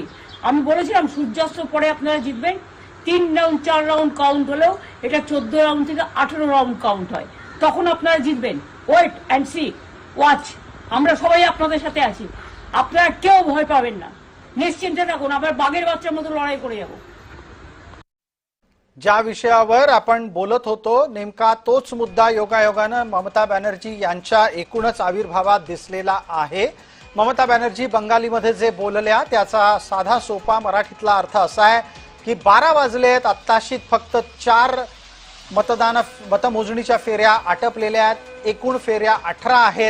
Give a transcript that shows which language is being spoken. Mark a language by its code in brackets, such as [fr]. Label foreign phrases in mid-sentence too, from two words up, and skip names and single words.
[bn] আমি বলেছিলাম সূর্যাস্ত পরে আপনারা জিতবেন। 3 রাউন্ড 4 রাউন্ড কাউন্ট হলেও এটা 14 রাউন্ড থেকে 18 রাউন্ড কাউন্ট হয়, তখন আপনারা জিতবেন। [en] wait and see, watch, [bn] আমরা সবাই আপনাদের সাথে আছি, আপনারা কেউ ভয় পাবেন না, নিশ্চিন্তে থাকুন, আবার বাঘের বাচ্চার মতো লড়াই করে যাবো। [mr] ज्या विषयावर आपण बोलत होतो नेमका तोच मुद्दा योगायोगानं ममता बॅनर्जी यांच्या एकूणच आविर्भावात दिसलेला आहे। ममता बॅनर्जी बंगालीमध्ये जे बोलल्या त्याचा साधा सोपा मराठीतला अर्थ असा आहे की 12 वाजलेत, आत्ताशी फक्त 4 मतमोजणीच्या फेऱ्या आटपलेल्या आहेत, एकूण फेऱ्या 18 आहेत।